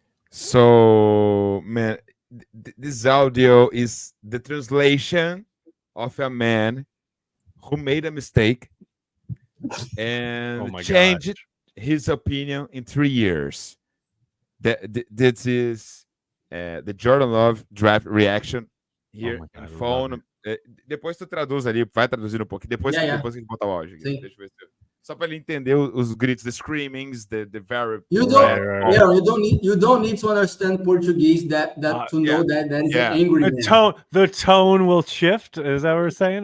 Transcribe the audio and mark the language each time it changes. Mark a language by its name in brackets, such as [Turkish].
[English] So, man, this audio is the translation of a man who made a mistake and changed his opinion in 3 years. This is the Jordan Love draft reaction here on phone. [Portuguese] Depois tu traduz ali, vai traduzindo um pouquinho. Depois que a gente botar o áudio. Deixa eu ver se só para ele entender os gritos, [English] the screamings, the very. You don't need to understand Portuguese that to know that is an angry man. The tone will shift. Is that what we're saying?